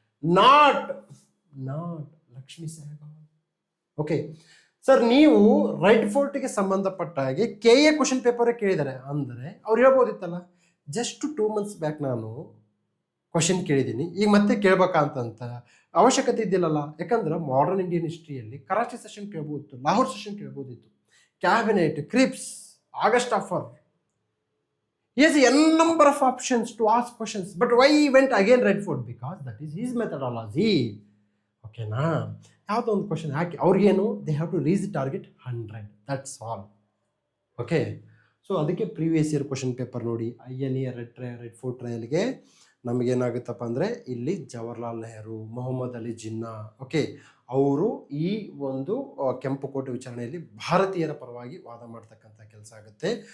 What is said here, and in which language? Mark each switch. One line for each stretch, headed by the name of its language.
Kannada: Not Lakshmi ಸಹಗಲ್. Okay sir, ನೀವು red ಫೋರ್ಟ್ಗೆ ಸಂಬಂಧಪಟ್ಟ ಹಾಗೆ KA ಕ್ವಶನ್ ಪೇಪರೇ ಕೇಳಿದ್ದಾರೆ ಅಂದರೆ ಅವ್ರು ಹೇಳ್ಬೋದಿತ್ತಲ್ಲ, ಜಸ್ಟ್ 2 ಮಂತ್ಸ್ ಬ್ಯಾಕ್ ನಾನು ಕ್ವಶನ್ ಕೇಳಿದ್ದೀನಿ, ಈಗ ಮತ್ತೆ ಕೇಳ್ಬೇಕಂತ ಅವಶ್ಯಕತೆ ಇದ್ದಿಲ್ಲಲ್ಲ. ಯಾಕಂದ್ರೆ modern Indian ಹಿಸ್ಟ್ರಿಯಲ್ಲಿ Karachi session ಕೇಳ್ಬೋದಿತ್ತು, Lahore session ಕೇಳ್ಬೋದಿತ್ತು, cabinet, creeps, August offer.
English: He has n number of options to ask questions. But why he went again Red Fort? Because that is his methodology.
Kannada: ಓಕೆನಾ? ಯಾವುದೋ ಒಂದು question ಹಾಕಿ ಅವ್ರಿಗೇನು,
English: They have to reach the target 100. That's all.
Kannada: Okay, so ಅದಕ್ಕೆ previous year question paper ನೋಡಿ. INA red fort ಟ್ರಯಲ್ಗೆ ನಮಗೇನಾಗುತ್ತಪ್ಪ ಅಂದರೆ ಇಲ್ಲಿ Jawaharlal Nehru, Mohammed Ali Jinnah, okay, ಅವರು ಈ ಒಂದು ಕೆಂಪು ಕೋಟೆ ವಿಚಾರಣೆಯಲ್ಲಿ ಭಾರತೀಯರ ಪರವಾಗಿ ವಾದ ಮಾಡ್ತಕ್ಕಂಥ ಕೆಲಸ ಆಗುತ್ತೆ.